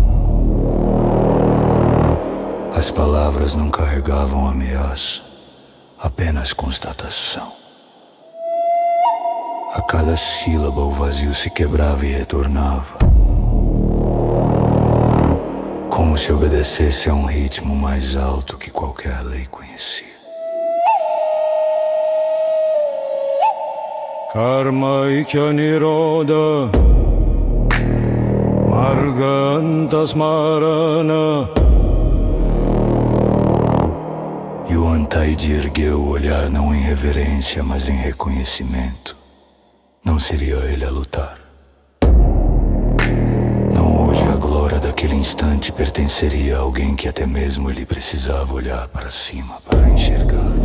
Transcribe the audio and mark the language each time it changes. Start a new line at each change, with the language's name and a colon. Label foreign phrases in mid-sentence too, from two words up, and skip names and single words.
Portuguese: As palavras não carregavam ameaça, apenas constatação. A cada sílaba o vazio se quebrava e retornava, como se obedecesse a um ritmo mais alto que qualquer lei conhecia.
Sanskrit: कर्म इक्य निरोद मार्गान्त स्मरण.
Portuguese: E o Antaidi ergueu o olhar não em reverência, mas em reconhecimento. Não seria ele a lutar. Não hoje a glória daquele instante pertenceria a alguém que até mesmo ele precisava olhar para cima para enxergar.